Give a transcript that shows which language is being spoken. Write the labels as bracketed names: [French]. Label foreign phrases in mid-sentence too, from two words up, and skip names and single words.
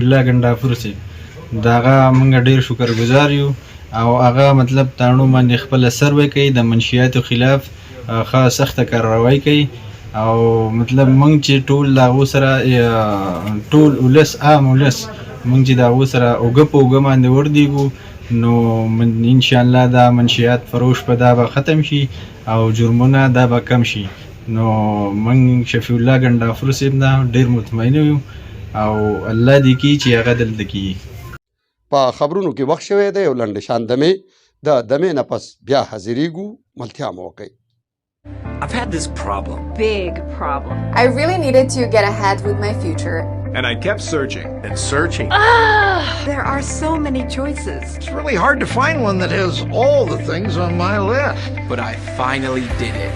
[Pashto] الله ګنډاپور صاحب د هغه موږ ډېر شکر ګزار یو او هغه مطلب تاڼو باندې خپله سروې کوي د منشیاتو خلاف ښه سخته کارروایي کوي او مطلب موږ چې ټول د هغو سره ټول ولس عام ولس موږ چې د هغو سره اوږه په اوږه باندې وردېږو نو انشاءالله دا منشیات فروش په دا به ختم شي او جرمونه دا به کم شي. نو موږ شفیع الله ګنډاپور صاحب نه ډېر مطمئن یو او الله دې کړي چې هغه دلته کېږي. په خبرونو کې وخت شوی دی یو لنډ شان دمې د دمې نه پس بیا حاضرېږو. ملتیا مو وکړئ. [English] I've had this problem. Big problem. I really needed to get ahead with my future. And I kept searching and searching. There are so many choices. It's really hard to find one that has all the things on my list. But I finally did it.